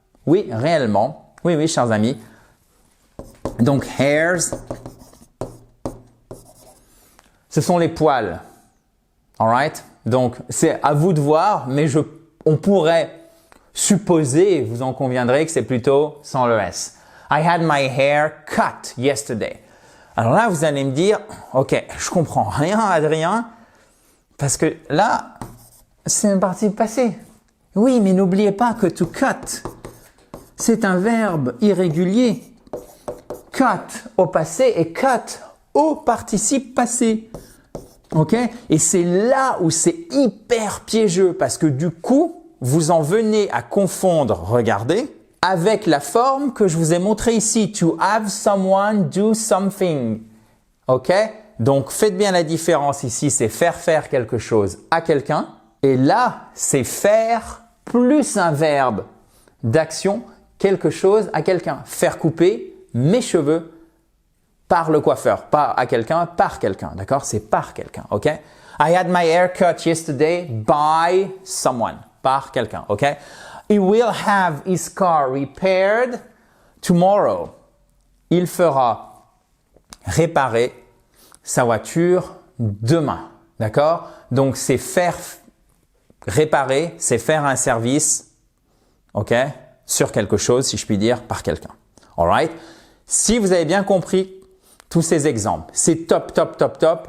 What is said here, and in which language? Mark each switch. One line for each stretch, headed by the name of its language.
French: Oui, réellement. Oui, chers amis. Donc, hairs, ce sont les poils. Alright? Donc, c'est à vous de voir, mais on pourrait supposer, vous en conviendrez, que c'est plutôt sans le S.
English: I had my hair cut yesterday.
French: Alors là, vous allez me dire, ok, je comprends rien, Adrien, parce que là, c'est un participe passé. Oui, mais n'oubliez pas que to cut, c'est un verbe irrégulier. Cut au passé et cut au participe passé. Ok? Et c'est là où c'est hyper piégeux parce que du coup, vous en venez à confondre, regardez, avec la forme que je vous ai montrée ici, to have someone do something. Ok? Donc, faites bien la différence ici, c'est faire quelque chose à quelqu'un. Et là, c'est faire plus un verbe d'action, quelque chose à quelqu'un. Faire couper mes cheveux par le coiffeur. Pas à quelqu'un, par quelqu'un. D'accord? C'est par quelqu'un. Ok?
English: I had my hair cut yesterday by someone.
French: Par quelqu'un.
English: Ok? He will have his car repaired tomorrow.
French: Il fera réparer sa voiture demain. D'accord? Donc, c'est faire réparer, c'est faire un service ok, sur quelque chose, si je puis dire, par quelqu'un. Alright? Si vous avez bien compris tous ces exemples, c'est top, top, top, top.